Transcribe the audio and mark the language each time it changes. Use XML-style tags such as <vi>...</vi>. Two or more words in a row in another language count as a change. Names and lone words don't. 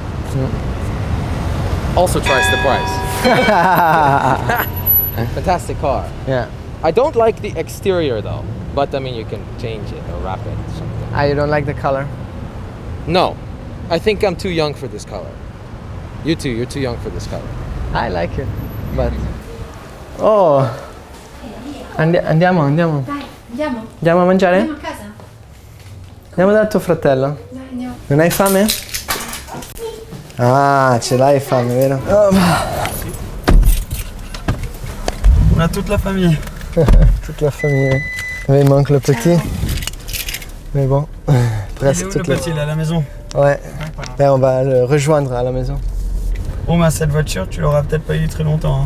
<en>Also twice the price. Fantastic car. Yeah. I don't like the exterior though, but I mean you can change it or wrap it or something. You don't like the color? No, I think I'm too young for this color. You too, you're too young for this color. I like it, but... Oh!</en> <it>Andiamo. Dai, andiamo. Andiamo a mangiare? Andiamo a casa. Andiamo da tuo fratello. Dai, andiamo. Non hai fame? Ah, ce l'hai fame, vero?</it> <fr>On a toute la famille. Toute la famille. Oui, il manque le petit. Mais bon, Il est presque où toute le la... petit, il est à la maison? Ouais. Et on va le rejoindre à la maison. Bon bah cette voiture, tu l'auras peut-être pas eu très longtemps.</fr>